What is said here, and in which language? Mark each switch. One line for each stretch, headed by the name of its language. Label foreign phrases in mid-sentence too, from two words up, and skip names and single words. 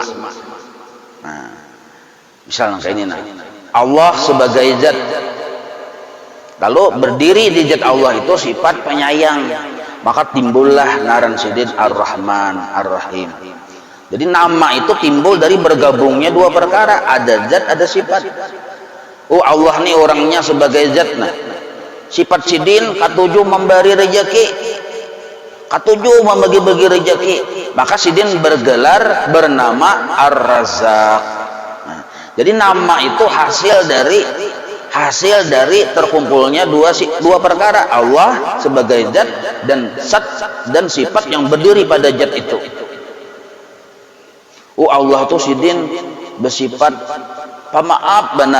Indonesian: Nah, misalnya kayak ini, Allah sebagai zat, lalu berdiri di zat Allah itu sifat penyayang, maka timbullah ngaran sidin Ar-Rahman Ar-Rahim. Jadi nama itu timbul dari bergabungnya dua perkara, ada zat, ada sifat. Oh, Allah nih orangnya sebagai zat. Nah, sifat sidin katujuh memberi rezeki, katujuh membagi-bagi rezeki, maka sidin bergelar bernama Ar-Razzaq. Nah, jadi nama itu hasil dari terkumpulnya dua perkara, Allah sebagai zat dan sifat yang berdiri pada zat itu. Oh, Allah itu sidin bersifat pemaaf benar.